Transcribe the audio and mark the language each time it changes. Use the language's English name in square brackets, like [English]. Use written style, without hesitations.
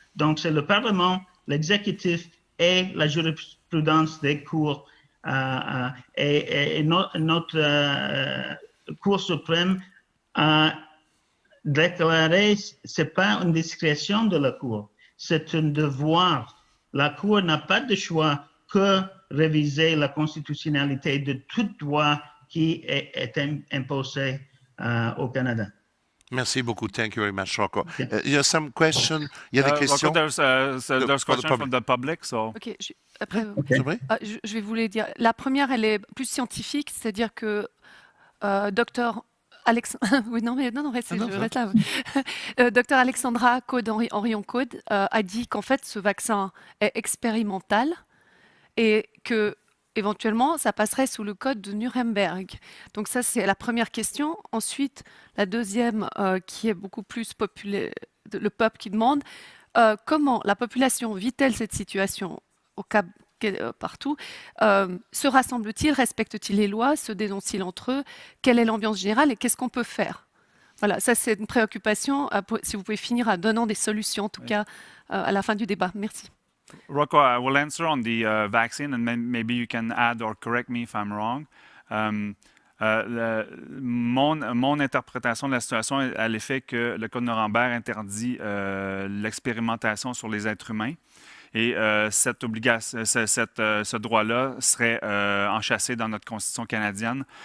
[French] Donc, c'est le Parlement, l'exécutif et la jurisprudence des cours et notre Cour suprême a déclaré c'est pas une discrétion de la Cour, c'est un devoir. La Cour n'a pas de choix que réviser la constitutionnalité de toute loi qui est imposée au Canada. Merci beaucoup. [English] Thank you very much, Rocco. [French] Il y a [English] some question. [French] Il y a des questions. [English] Rocco, there's for the questions from the public. So. [French] Ok, après, C'est vrai? je vais vous les dire. La première, elle est plus scientifique, c'est-à-dire que docteur oui, non, reste, Ah non, je ça. reste là. Docteur Alexandra Orion-Caude a dit qu'en fait, ce vaccin est expérimental et que éventuellement, ça passerait sous le code de Nuremberg. Donc ça, c'est la première question. Ensuite, la deuxième, qui est beaucoup plus populaire, le peuple qui demande, comment la population vit-elle cette situation au Cap partout, se rassemble-t-il, respecte-t-il les lois, se dénonce-t-il entre eux, quelle est l'ambiance générale et qu'est-ce qu'on peut faire? Voilà, ça c'est une préoccupation, si vous pouvez finir en donnant des solutions en tout cas à la fin du débat. Merci. [English] Rocco, I will answer on the vaccine, and maybe you can add or correct me if I'm wrong. [French] Mon interprétation de la situation est à l'effet que le Code Nuremberg interdit l'expérimentation sur les êtres humains. Et cette obligation, ce droit-là serait enchâssé dans notre Constitution canadienne.